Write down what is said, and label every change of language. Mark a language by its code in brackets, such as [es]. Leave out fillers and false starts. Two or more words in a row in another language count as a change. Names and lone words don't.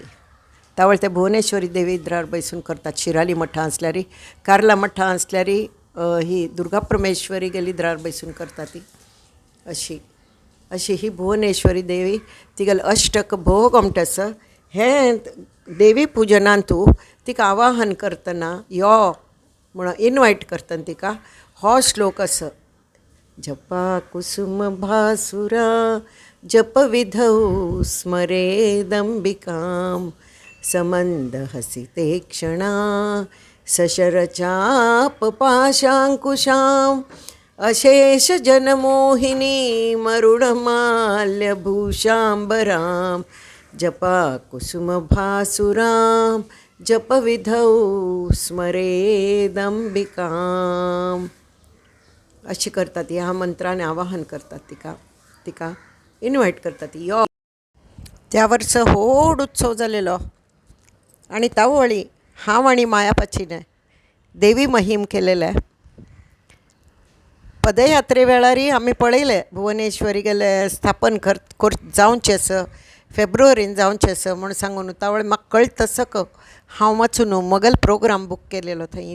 [kok] तावळ ते भुवनेश्वरी देवी इद्रार बैसून करतात. शिराली मठां आसल्यार कार्ला मठां आसल्यार ही दुर्गा परमेश्वरी गेली इद्रार बैसून करता ती. अशी ही भुवनेश्वरी देवी तिगेलें अष्टक भोग आमटे आसा. हें देवी पुजनांत तिका आवाहन करतना यो म्हणून इनवायट करतना तिका हो श्लोक आसा. [sa] जपा कुसुम भासुरा जप विधौ स्मरेदंबिकां [kok] समंद हसिते क्षणा सशरचाप पाशांकुशां अशेष जनमोहिनी मरुणमाल्यभूषांबरां जपा कुसुम भासुरां जप विधौ स्मरेदंबिकां. अशी करतात. ह्या मंत्राने आवाहन करतात तिका इनवायट करतात. यो त्या वर्सा व्हड उत्सव जालेलो आनी तावळी हांव आनी मायापाचीने देवी महिम केलेले. पदयात्रे वेळारय आमी पळयले भुवनेश्वरी गेले स्थापन जावचें आसा फेब्रुवारीन जावचें आसा म्हूण सांगून तावळे म्हाका कळटा तसक हांव वचून मोगल [en] program book [kok] केलेलो थंय.